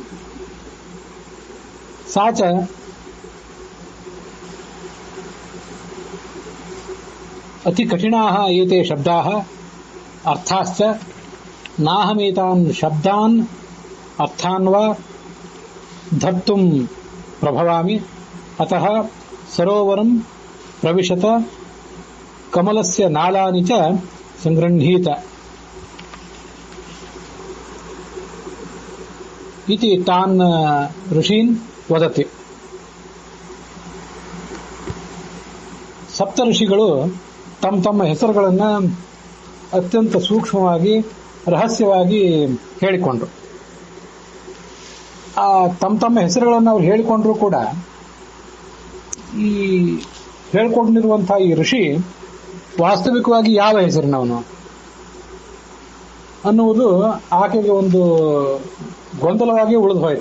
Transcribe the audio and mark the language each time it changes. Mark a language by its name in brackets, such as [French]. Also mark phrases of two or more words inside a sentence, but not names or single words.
[Sanskrit] सा च अतिकठिनाः एते शब्दाः अर्थाश्च नाहमेतान् शब्दान् अर्थान् वा धर्तुं प्रभवामि. अतः सरोवरं प्रविशत कमलस्य नालानि च संगृह्णीत इति तान् ऋषीन् वदति. [Kannada] ಸಪ್ತ ಋಷಿಗಳು ತಮ್ಮ ತಮ್ಮ ಹೆಸರುಗಳನ್ನು ಅತ್ಯಂತ ಸೂಕ್ಷ್ಮವಾಗಿ ರಹಸ್ಯವಾಗಿ ಹೇಳಿಕೊಂಡ್ರು. ಆ ತಮ್ಮ ತಮ್ಮ ಹೆಸರುಗಳನ್ನು ಅವ್ರು ಹೇಳಿಕೊಂಡ್ರು ಕೂಡ ಈ ಹೇಳಿಕೊಂಡಿರುವಂತಹ ಈ ಋಷಿ ವಾಸ್ತವಿಕವಾಗಿ ಯಾವ ಹೆಸರಿನವನು ಅನ್ನುವುದು ಆಕೆಗೆ ಒಂದು ಗೊಂದಲವಾಗಿ ಉಳಿದು ಹೋಯಿತು.